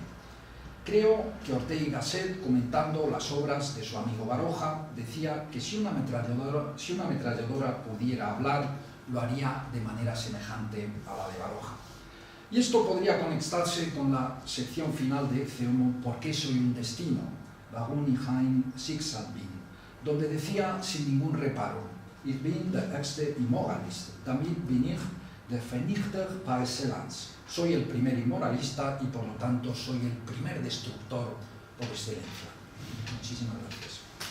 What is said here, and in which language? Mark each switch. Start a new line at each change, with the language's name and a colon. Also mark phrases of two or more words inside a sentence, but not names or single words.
Spanish: Creo que Ortega y Gasset, comentando las obras de su amigo Baroja, decía que si una ametralladora pudiera hablar, lo haría de manera semejante a la de Baroja. Y esto podría conectarse con la sección final de Ecce Homo, ¿por qué soy un destino?
German: Warum ich ein Schicksal bin,
Spanish: donde decía sin ningún reparo:
German: Ich bin der erste Immoralist, damit bin ich der Vernichter
French: par excellence.
Spanish: Soy el primer inmoralista y por lo tanto soy el primer destructor por excelencia. Muchísimas gracias.